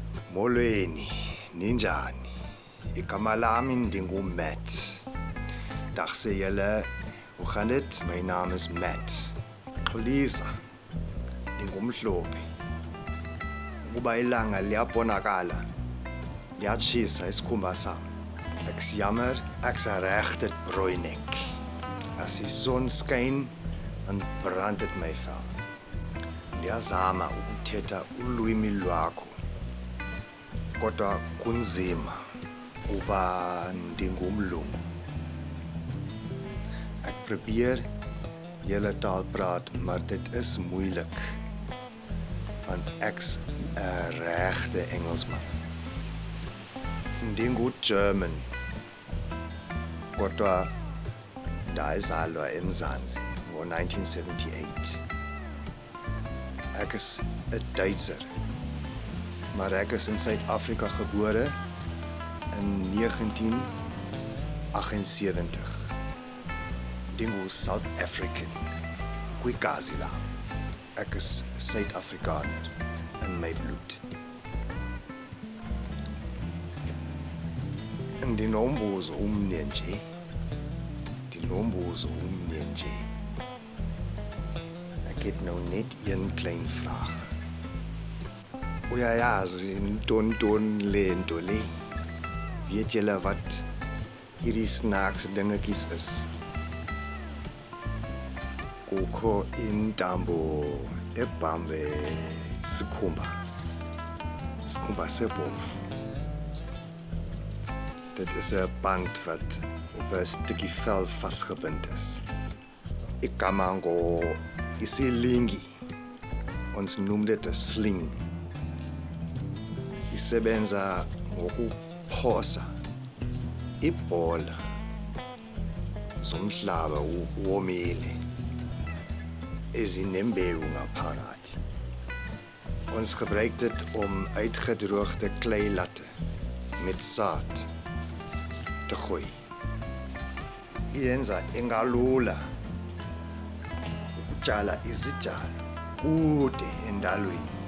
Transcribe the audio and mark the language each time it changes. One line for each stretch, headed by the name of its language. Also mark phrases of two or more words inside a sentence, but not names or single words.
Xhosa: Molweni, ninjani? Igama lami ndingu-Matt.
Afrikaans: Dagsê julle, hoe gaan dit? My naam is Matt.
Xhosa: Xolisa, ndingumhlobi. Ukuba ilanga liyabonakala, liyatshisa isikhumba sam.
Afrikaans: Ek's jammer, ek's 'n regte brooinek. As die son skyn, dan brand dit my vel.
Xhosa: Ndiyazama ukuthetha ulwimi lwakho, kodwa kunzima kuba ndingumlungu.
Afrikaans: Ek probeer julle taal praat, maar dit is moeilik, want ek's 'n regte Engelsman.
Xhosa: Ndingu-German, kodwa ndazalwa eMzansi ngo-1978.
Afrikaans: Ek is 'n Duitser, maar ek is in Suid-Afrika gebore in 1978.
Xhosa: Dingo-South African, kwigazi lami.
Afrikaans: Ek is Suid-Afrikaner in my bloed.
Xhosa: Ndinombuzo omnye nje.
Afrikaans: Ek het nou net een klein vraag.
Xhosa: Uyayazi nton le nto le?
Afrikaans: Weet julle wat hierdie snaakse dingetjies is?
Xhosa: Kukho intambo ebambe sikhumba sebomvu.
Afrikaans: Dit is 'n band wat op 'n stukkie vel vasgebind is.
Xhosa: Igama isilingi.
Afrikaans: Ons noem dit 'n sling.
Xhosa: Isebenza ngokuphosa ibhola zomhlaba womile ezinembewu ngaphakathi.
Afrikaans: Ons gebruik dit om uitgedroogde kleilatte met saad te gooi.
Xhosa: Yenza engalula ukutshala izitshalo kude endalweni.